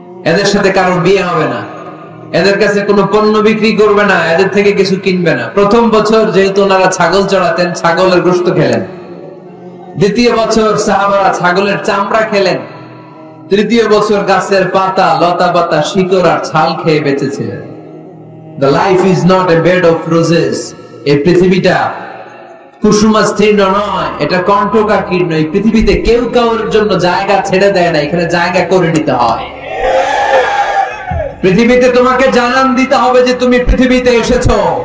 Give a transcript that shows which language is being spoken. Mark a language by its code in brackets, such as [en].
[bn] এদের সাথে কারো বিয়ে হবে না, এদের কাছে কোনো পণ্য বিক্রি করবে না, এদের থেকে কিছু কিনবে না। প্রথম বছর যেহেতু ওনারা ছাগল চড়াতেন, ছাগলের গোশত খেলেন। দ্বিতীয় বছর সাহাবারা ছাগলের চামড়া খেলেন। তৃতীয় বছর গাছের পাতা, লতা পাতা, শিকড় আর ছাল খেয়ে বেঁচেছিলেন। [en] The life is not a bed of roses. [bn] এই পৃথিবীটা কুসুমাস্তীর্ণ নয়, এটা কণ্টকাকীর্ণ। এই পৃথিবীতে কেউ কারোর জন্য জায়গা ছেড়ে দেয় না, এখানে জায়গা করে নিতে হয়। পৃথিবীতে তোমাকে জানান দিতে হবে যে তুমি পৃথিবীতে এসেছো।